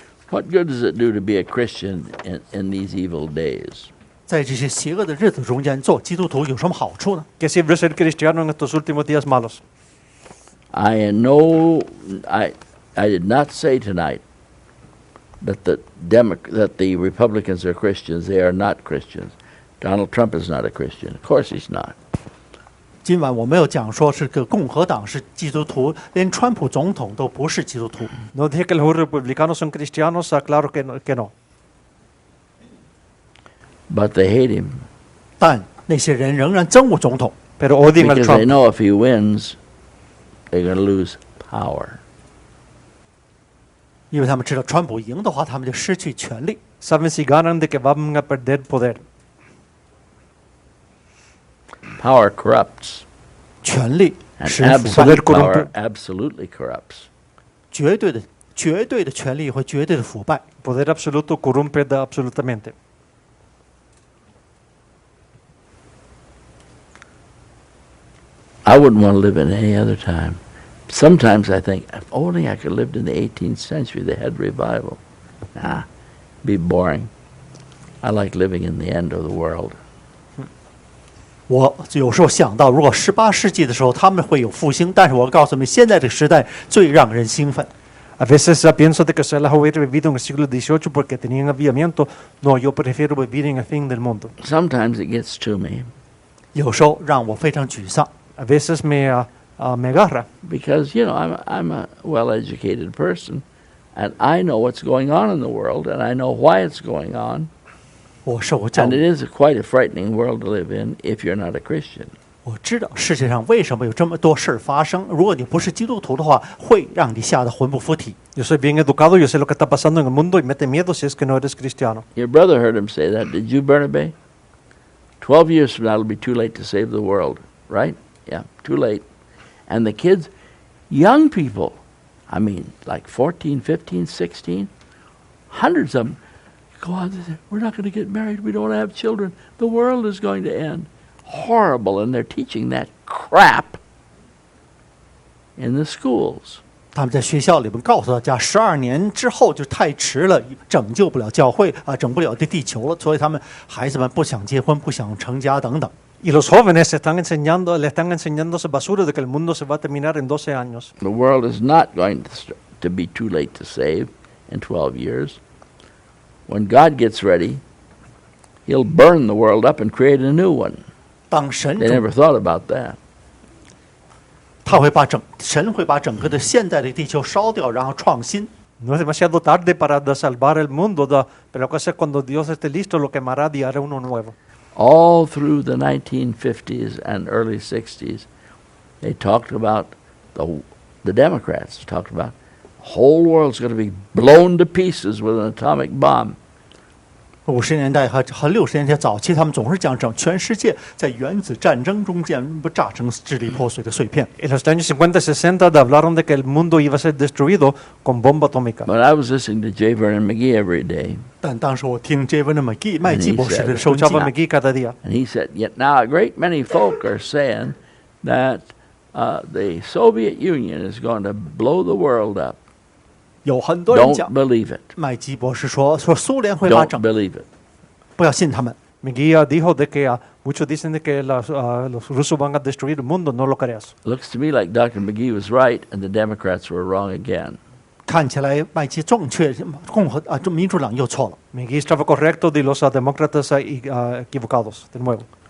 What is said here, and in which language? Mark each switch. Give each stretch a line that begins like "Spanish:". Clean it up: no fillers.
English: What good does it do to be a Christian in these evil days?
Chinese: 在这些邪恶的日子中间，做基督徒有什么好处呢？
Spanish: ¿Qué sirve ser cristiano en estos últimos días malos?
English: I did not say tonight that the Republicans are Christians. They are not Christians. Donald Trump is not a Christian. Of course he's not.
Chinese: 今晚我没有讲说是个共和党是基督徒，连川普总统都不是基督徒。
Spanish: No dije que los republicanos son cristianos, claro que no.
English: But they hate him
Chinese: 但那些人仍然憎恶总统，
Spanish: Pero odian al
English: because they know if he wins, they're going to lose power.
Chinese: 因为他们知道川普赢的话，他们就失去权力。
Spanish: Saben si ganan de que van a perder poder.
English: Power corrupts,
Chinese: 权力
English: and
Chinese: 使腐败，
English: absolute power absolutely corrupts.
Chinese: 绝对的权力会绝对的腐败。
Spanish: Poder absoluto corrompe absolutamente.
English: I wouldn't want to live in any other time. Sometimes I think, if only I could have lived in the 18th century, they had revival. Nah, be boring. I like living in the end of the world.
Chinese: 我有时候想到，如果18世纪的时候他们会有复兴，但是我告诉你们，现在这个时代最让人兴奋。
Spanish: A veces pienso de que se las hubiera vivido en el siglo XVIII porque tenían avivamiento. No, yo prefiero vivir en el fin del mundo.
English: Sometimes it gets to me
Chinese: 有时候让我非常沮丧，
Spanish: A veces me agarra.
English: because, you know, I'm a well-educated person, and I know what's going on in the world, and I know why it's going on.
Chinese: 我受过教
English: And it is quite a frightening world to live in if you're not a Christian.
Chinese: 我知道世界上为什么有这么多事儿发生。如果你不是基督徒的话，会让你吓得魂不附体。
Spanish: Yo soy bien educado, yo sé lo que está pasando en el mundo y mete miedo si es que no eres cristiano.
English: Your brother heard him say that. Did you, Bernabe? 12 years from now, it'll be too late to save the world, right? Yeah, too late. And the kids, young people, I mean, like 14, 15, 16, hundreds of them, go on, they say, we're not going to get married, we don't have children, the world is going to end. Horrible, and they're teaching that crap in the schools.
Chinese: 他们在学校里面告诉大家，12年之后就太迟了，拯救不了教会啊，整不了这地球了。所以他们孩子们不想结婚，不想成家等等。
Spanish: Y los jóvenes le están enseñando esa basura de que el mundo se va a terminar en 12 años.
English: The world is not going to be too late to save in 12 years. When God gets ready, He'll burn the world up and create a new one.
Chinese: 当神
English: They never thought about that.
Chinese: 神会把整个的现在的地球烧掉，然后创新。
Spanish: No es demasiado tarde para salvar el mundo, pero la cosa es cuando Dios esté listo, lo quemará y hará uno nuevo.
English: All through the 1950s and early 60s, they talked about the Democrats talked about the whole world's going to be blown to pieces with an atomic bomb.
Chinese: 50年代和60年代早期，他们总是讲全世界在原子战争中间不炸成支离破碎的碎片。
Spanish: En los años 50 y 60 hablaron de que el mundo iba a ser destruido con bomba atómica.
English: But I was listening to J. Vernon McGee every day.
Chinese: 但当时我听 J. Vernon McGee 麦基博士的收音
Spanish: Escuchaba
Chinese: 机，
Spanish: McGee cada día.
English: And he said, yet now a great many folk are saying that the Soviet Union is going to blow the world up.
Chinese: 有很多人
English: Don't
Chinese: 讲，
English: believe it.
Chinese: 麦基博士说苏联会把整，
English: believe it.
Chinese: 不要信他们。
Spanish: McGee dijo de que Muchos dicen de que los rusos van a destruir el mundo, no lo creas.
English: Looks to me like Dr. McGee was right and the Democrats were wrong again.
Chinese: 看起来麦基正确，民主党又错了。
Spanish: Miguel estaba correcto y los demócratas equivocados, de nuevo.